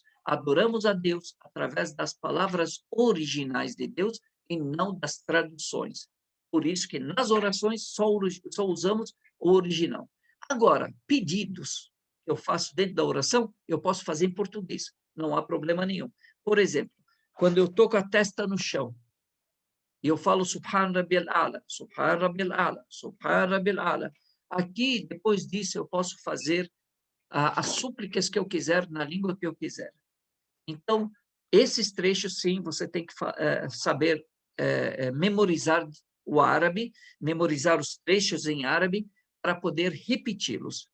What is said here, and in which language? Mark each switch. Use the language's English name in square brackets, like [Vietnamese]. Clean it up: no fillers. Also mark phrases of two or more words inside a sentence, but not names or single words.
[Portuguese] Adoramos a Deus através das palavras originais de Deus e não das traduções. Por isso que nas orações só usamos o original. Agora, pedidos que eu faço dentro da oração, eu posso fazer em português, não há problema nenhum. Por exemplo, quando eu estou com a testa no chão, e eu falo [Arabic] سبحان ربي الأعلى سبحان ربي الأعلى سبحان ربي الأعلى, [Portuguese] Subhan Rabbil A'la. Aqui, depois disso, eu posso fazer as súplicas que eu quiser, na língua que eu quiser. Então, esses trechos, sim, você tem que saber memorizar o árabe, memorizar os trechos em árabe, para poder repeti-los.